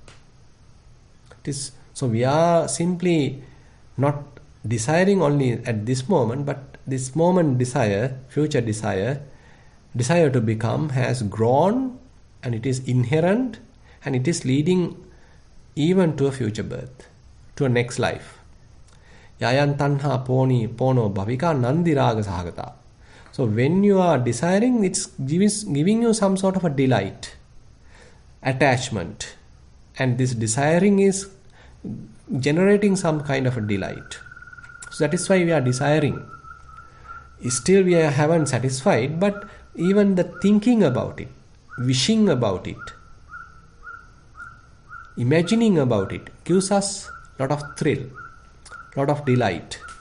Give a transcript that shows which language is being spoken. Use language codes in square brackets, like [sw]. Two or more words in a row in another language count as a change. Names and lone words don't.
[en] So we are simply not desiring only at this moment, but this moment desire, future desire to become has grown, and it is inherent, and it is leading even to a future birth, to a next life. [pi] Yayan tanha pono bhavika nandi raga sahagata. [en] So when you are desiring, it's giving you some sort of a delight, attachment, and this desiring is generating some kind of a delight. So that is why we are desiring. Still we haven't satisfied, but even the thinking about it, wishing about it, imagining about it gives us a lot of thrill, lot of delight.